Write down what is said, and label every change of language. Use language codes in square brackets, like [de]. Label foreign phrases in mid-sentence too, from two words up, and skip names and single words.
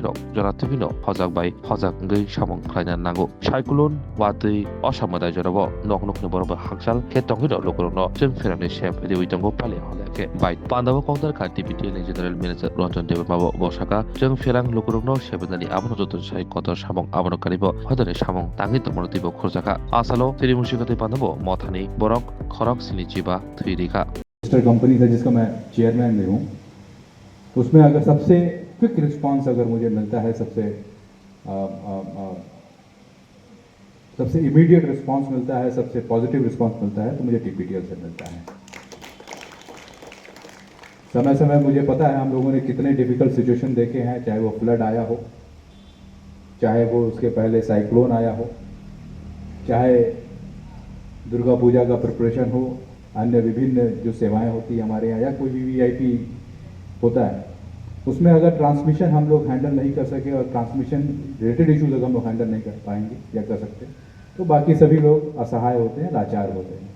[trp] rok jara tibino hojak bai hojak ngai samong khlainan nango Cyclone watui osamadai jorabo nok nok ni borobo haksal ke tongido lokorono jeng ferani shep de uitango pale holeke bai pandawo kongtar kha TPTL ni [en] general manager [trp] Ranjan Debarmabo bosaka jeng ferang lokorono sebenani abono joton sai kotor samong abono karibo hodane samong tangi tomono tibo khurjaka asalo tirimushikate pandabo mothani borok khorok sinichiba thuirika [en] register company [hi] है जिसका मैं चेयरमैन भी हूँ। उसमें अगर सबसे [en] quick response [hi] अगर मुझे मिलता है सबसे [en] immediate response [hi] मिलता है, सबसे [en] positive response [hi] मिलता है तो मुझे टीपीटीएल से मिलता है। समय समय मुझे पता है हम लोगों ने कितने [en] difficult situation [hi] देखे हैं, चाहे वो फ्लड आया हो, चाहे वो उसके पहले साइक्लोन आया हो, चाहे दुर्गा पूजा का प्रिपरेशन हो, अन्य विभिन्न जो सेवाएं होती है हमारे यहाँ या कोई भी वीआईपी होता है उसमें अगर ट्रांसमिशन हम लोग हैंडल नहीं कर सके और [en] transmission related issues [hi] अगर हम लोग हैंडल नहीं कर पाएंगे या कर सकते तो बाकी सभी लोग असहाय होते हैं, लाचार होते हैं।